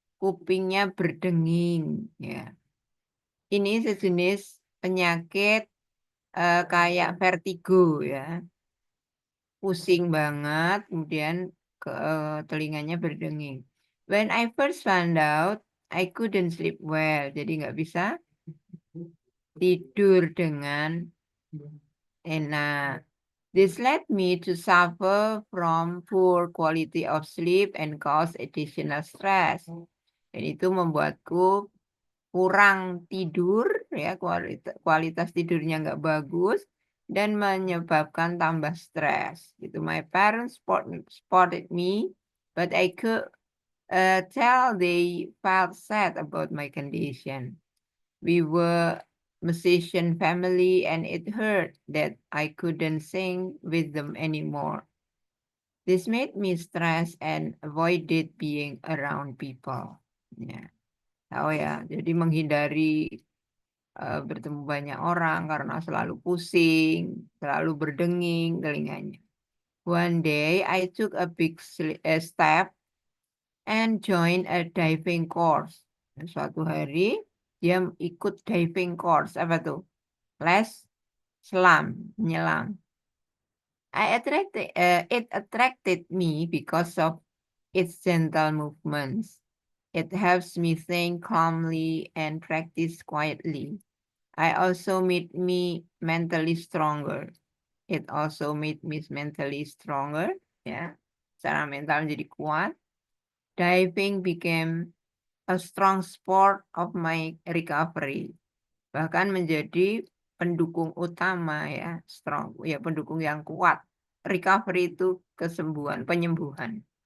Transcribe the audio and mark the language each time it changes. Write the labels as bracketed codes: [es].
[id] Kupingnya berdenging. Ya. Ini sejenis penyakit kayak vertigo ya. Pusing banget, kemudian telinganya berdenging. [en] When I first found out, I couldn't sleep well. [id] Jadi nggak bisa tidur dengan enak. [en] This led me to suffer from poor quality of sleep and cause additional stress. [id] Dan itu membuatku kurang tidur, ya kualitas tidurnya nggak bagus, dan menyebabkan tambah stres. Gitu. [en] My parents spotted me, but I could tell they felt sad about my condition. We were musician family and it hurt that I couldn't sing with them anymore. This made me stressed and avoided being around people. [id] Ya. Oh ya, jadi menghindari bertemu banyak orang karena selalu pusing, selalu berdenging telinganya. [en] One day I took a big step and joined a diving course. [id] Suatu hari dia ikut diving course. Apa tuh? Les selam, menyelam. [en] It attracted me because of its gentle movements. It helps me think calmly and practice quietly. I also made me mentally stronger. It also made me mentally stronger. [id] Ya, secara mental jadi kuat. [en] Diving became a strong sport of my recovery. [id] Bahkan menjadi pendukung utama ya, strong ya, pendukung yang kuat. Recovery itu kesembuhan, penyembuhan.